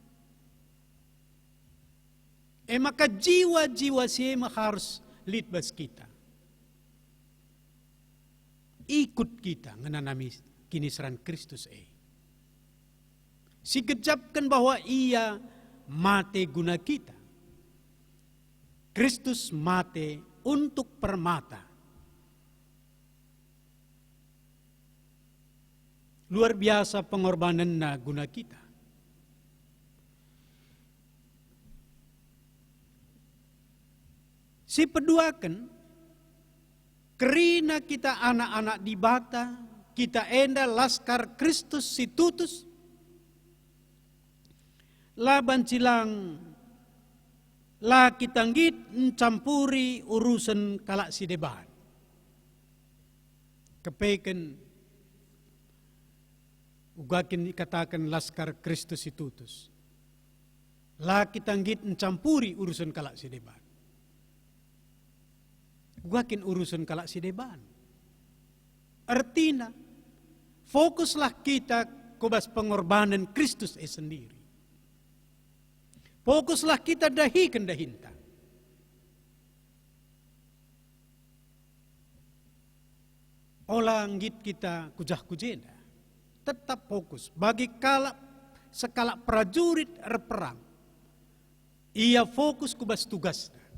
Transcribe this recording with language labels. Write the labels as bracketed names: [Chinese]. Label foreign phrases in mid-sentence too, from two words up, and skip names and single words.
[Batak Karo] Maka jiwa-jiwa siema harus litbas kita. Ikut kita ngenanami kinisran Kristus Si gejapkan [Indonesian] bahwa ia mati [Batak Karo] guna kita. [Indonesian] Kristus mati untuk permata. Luar biasa pengorbanannya guna kita. [Batak Karo] Si peduakan, kerina kita anak-anak di bata, kita enda laskar Kristus si tutus, laban cilang la kita ngit [Indonesian] mencampuri urusan [Batak Karo] kalak si debat. Kepeken ugakin dikatakan laskar Kristus si tutus. La kita ngit [Indonesian] mencampuri urusan [Batak Karo] kalak si debat. Ugakin urusan kalak si debat. [Indonesian] Artinya fokuslah kita kubas pengorbanan Kristus sendiri. [Batak Karo] Fokuslah kita dahikan dahinta. Olanggit kita kujah kujenda. [Indonesian] Tetap fokus. Bagi sekala prajurit perang. Ia fokus kubas tugasnya.